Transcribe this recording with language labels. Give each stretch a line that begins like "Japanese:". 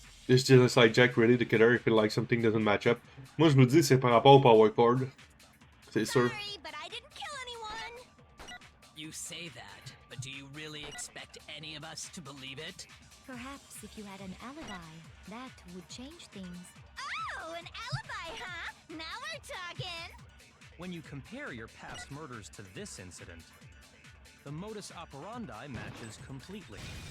English: Is Genocide Jack ready to kill her if he like something doesn't match up?
French: Moi, je vous dis, c'est par rapport au power cord. C'est sûr.
English: Sorry, but I didn't kill anyone! You say that, but do you really expect any of us to believe it? Perhaps if you had an alibi, that would change things. Oh, an alibi, huh? Now we're talking! When you compare your past murders to this incident, the modus operandi matches completely.